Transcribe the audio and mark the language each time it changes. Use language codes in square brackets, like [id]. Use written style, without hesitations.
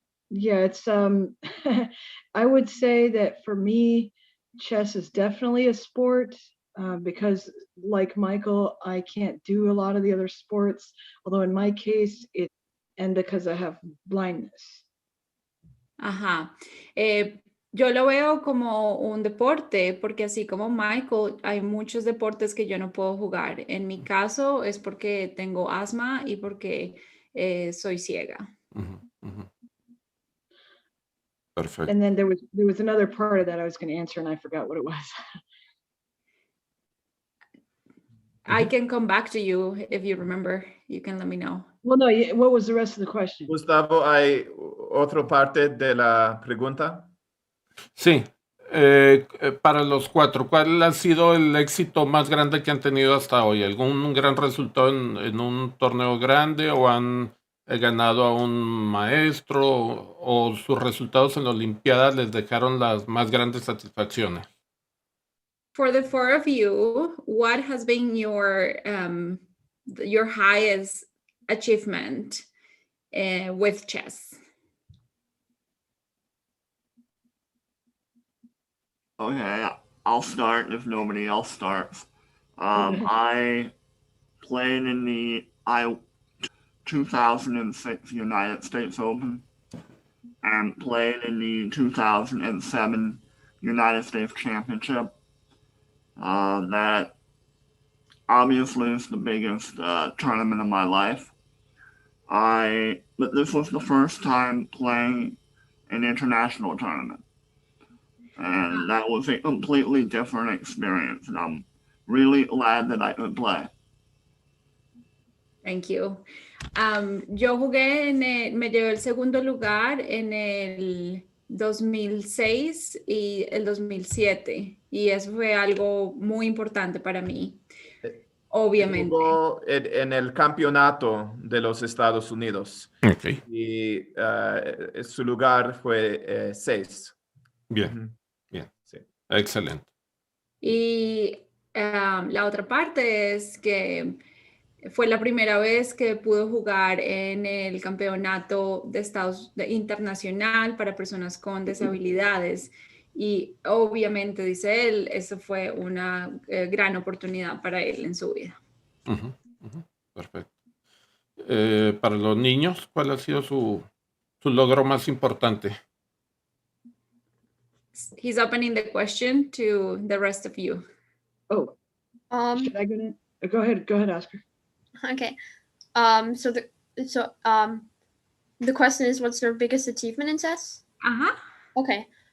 [en] Yeah, it's I would say that for me, chess is definitely a sport because like Michael, I can't do a lot of the other sports, although in my case, and because I have blindness. [es] Ajá. Yo lo veo como un deporte, porque así como Michael, hay muchos deportes que yo no puedo jugar. En mi caso es porque tengo asma y porque soy ciega. [en] Perfect. And then there was another part of that I was going to answer and I forgot what it was. I can come back to you if you remember. You can let me know. Well, no, what was the rest of the question? [es] Gustavo, ¿hay otra parte de la pregunta? Sí. Para los 4, ¿cuál ha sido el éxito más grande que han tenido hasta hoy? ¿Algún gran resultado en un torneo grande o han ganado a un maestro o sus resultados en la Olimpiada les dejaron las más grandes satisfacciones? [en] For the 4 of you, what has been your highest achievement with chess? Okay, I'll start if nobody else starts. I played in the 2006 United States Open and played in the 2007 United States Championship. That obviously is the biggest tournament of my life. But this was the first time playing an international tournament. And that was a completely different experience. And I'm really glad that I could play. Thank you. [es] Yo jugué me llevé el segundo lugar en el 2006 y el 2007. Y eso fue algo muy importante para mí. Obviamente. Jugó en el campeonato de los Estados Unidos. Okay. Y su lugar fue 6. Bien, bien. Sí. Excelente. Y la otra parte es que fue la primera vez que pude jugar en el campeonato internacional para personas con disabilidades. Y obviamente, dice él, eso fue una gran oportunidad para él en su vida. Perfecto. Para los niños, ¿cuál ha sido su logro más importante? [en] He's opening the question to the rest of you. Oh, should I go in? Go ahead, Oscar. Okay. So the question is, what's your biggest achievement in chess? Okay.